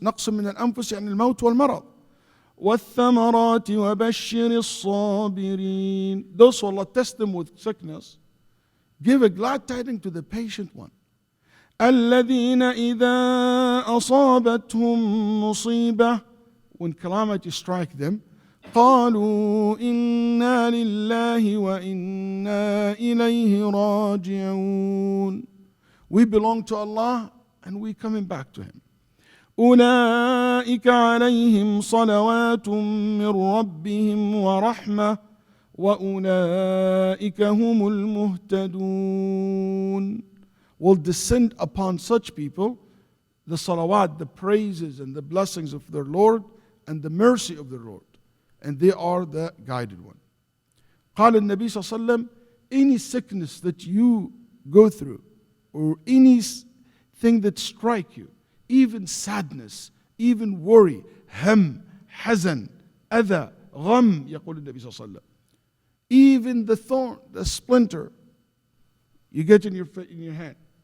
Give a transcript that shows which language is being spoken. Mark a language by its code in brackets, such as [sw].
[ar] نقص من الأنفس يعني الموت والمرض. والثمرات وبشر الصابرين. [en] Those who Allah test them with sickness, give a glad tidings to the patient one. [ar] الذين إذا أصابتهم مصيبة, [en] when calamity strike them, [ar] قالوا إنا لله وإنا إليه راجعون. [en] We belong to Allah and we coming back to Him. [ar] أولئك عليهم صلوات من ربهم ورحمة وأولئك هم المهتدون. [en] Will descend upon such people the salawat, the praises and the blessings of their Lord and the mercy of their Lord. And they are the guided one. [ar] قال النبي صلى الله عليه وسلم, [en] any sickness that you go through or anything that strike you, even sadness, even worry, [ar] هم, حزن, أذى, غم, يقول النبي صلى الله عليه وسلم, [en] even the thorn, the splinter you get in your hand.